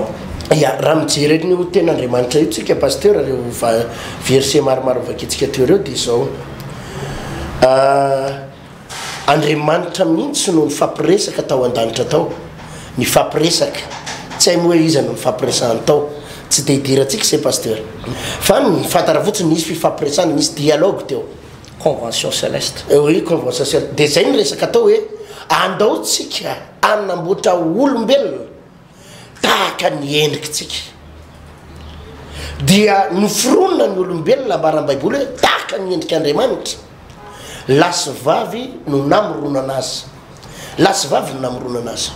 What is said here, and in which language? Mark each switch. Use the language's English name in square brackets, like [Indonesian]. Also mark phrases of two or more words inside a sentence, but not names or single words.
[Malagasy] Ya raha mijery ny ten'Andriamanitra io tsika pasteur reo verset maromaro vakitsika teo reo dia izao Andriamanitra mihitsy no nifampiresaka tao an-danitra tao, nifampiresaka tsy hay moa hoe iza no nifampiresahany tao, tsy dia hidirantsika se pasteur fa fantara fotsiny nisy fifampiresahana, nisy dialogue teo, [French] convention céleste. Oui, convention céleste. [Malagasy] Dia zay ny resaka tao hoe andaotsika anamboatra olombelona tahaka ny endrikitsika, dia noforonona ny olombelona ambaran'ny Baiboly hoe tahaka ny endrik'Andriamanitra. Lasy vavy no namoronana azy, lasy vavy no namoronana azy.